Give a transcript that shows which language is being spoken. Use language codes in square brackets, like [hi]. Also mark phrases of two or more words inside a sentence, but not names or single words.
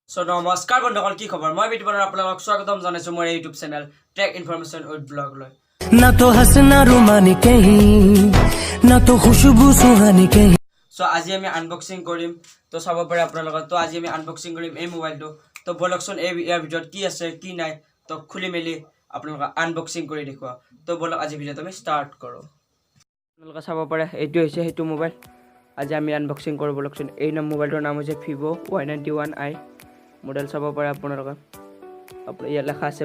[as] So নমস্কাৰ বন্ধুসকল কি খবৰ মই বিটুপনৰ আপোনালোকক স্বাগতম জনাইছো মোৰ [en] YouTube channel [as] টেক ইনফৰমেশ্যন উইথ ব্লগ লৈ [hi] ना तो हंसना रुमानी कहीं ना तो खुशबू सुहानी कहीं [as] সো আজি আমি আনবক্সিং কৰিম তো চাব পাৰে আপোনালোকক তো আজি আমি আনবক্সিং কৰিম এই মোবাইলটো তো বলকচোন ইয়াৰ ভিতৰত কি আছে কি নাই তো খুলি মেলি আপোনালোকক আনবক্সিং কৰি দেখুৱা তো বলক আজি ভিডিঅ'টো আমি ষ্টাৰ্ট কৰোঁ আপোনালোকে চাব পাৰে এইটো হৈছে সেইটো মোবাইল আজি আমি আনবক্সিং কৰোঁ বলকচোন এই মোবাইলটোৰ নাম হৈছে Vivo Y91i মডেল চাব পাৰে আপোনালোকে ইয়াত লেখা আছে